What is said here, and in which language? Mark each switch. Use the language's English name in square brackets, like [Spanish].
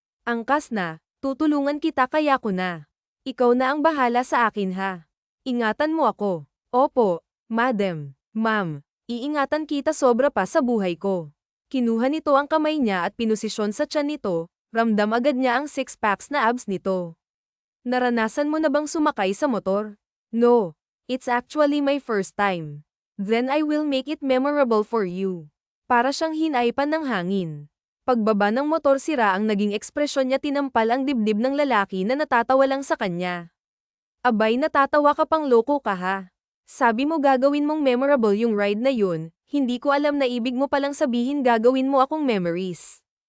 [Filipino] Angkas na, tutulungan kita kaya ko na. Ikaw na ang bahala sa akin ha. Ingatan mo ako. Opo, madam, ma'am, iingatan kita sobra pa sa buhay ko. Kinuha nito ang kamay niya at pinusisyon sa tiyan nito, ramdam agad niya ang six-packs na abs nito. Naranasan mo na bang sumakay sa motor? [English] No, it's actually my first time. Then I will make it memorable for you. [Filipino] Para siyang hinaypan ng hangin. Pagbaba ng motor sira ang naging ekspresyon niya, tinampal ang dibdib ng lalaki na natatawa lang sa kanya. Abay, natatawa ka pang, loko ka ha. Sabi mo gagawin mong memorable yung ride na yun, hindi ko alam na ibig mo palang sabihin gagawin mo akong memories.